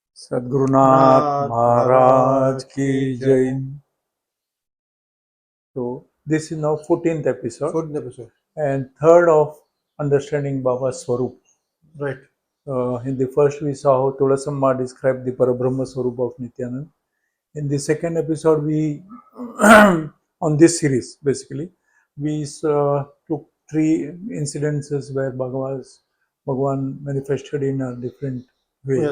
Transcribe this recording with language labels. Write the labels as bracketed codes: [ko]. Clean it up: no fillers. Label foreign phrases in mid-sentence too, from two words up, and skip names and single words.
[hi] Sadgurunath Nath Maharaj Maharaj ki ki Jai. Jai. [en] So this is now 14th episode Fourth episode. and third of Understanding Baba's Swarup. Right. In the first we saw how Tulasamma described the Parabrahma Swarup of Nityanand. In the second episode we on this series basically we took three incidences where Bhagavan manifested in a different way.